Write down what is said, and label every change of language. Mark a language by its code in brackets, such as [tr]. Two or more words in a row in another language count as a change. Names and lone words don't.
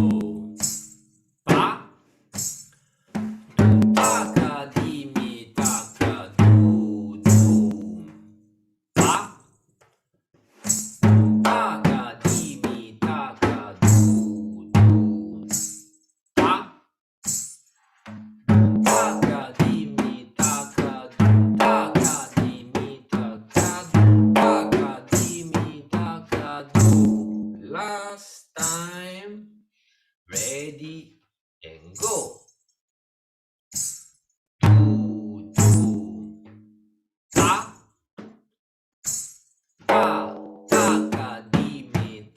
[en] ta, taka, di, mi, taka, do, ta, taka, di, mi, taka, do, ta, taka, di, mi, taka, taka, di, mi, taka, taka, di, mi, taka, do. Last time, ready and go. Do, ta, taka, di, mi,